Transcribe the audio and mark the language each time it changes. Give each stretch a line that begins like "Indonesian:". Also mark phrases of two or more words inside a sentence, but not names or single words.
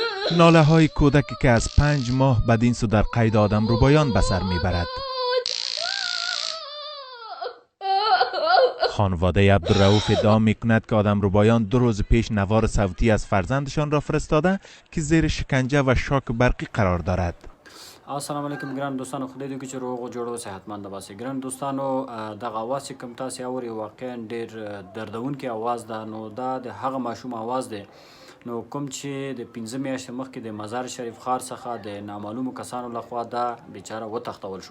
Persian: ناله های کودکی که از 5 ماه بدین سو در قید آدمربایان به سر میبرد. خانواده عبدالرؤوف ادعا میکند که آدمربایان 2 روز پیش نوار صوتی از فرزندشان را فرستاده که زیر شکنجه و شاک برقی قرار دارد.
Pashto: السلام علیکم ګران دوستانو، خدای دې وکړي چې روغ او جوړ او صحتمند باسي. ګران دوستانو، دغه اواز چې کوم تاسې اورئ واقعا ډېر دردونکی اواز ده. نو دا د هغه ماشوم اواز دی نو کوم چې د 15 میاشتې مخکې د مزارشریف ښار څخه د نامعلومو کسانو لخوا دا بیچاره وتښتول شو.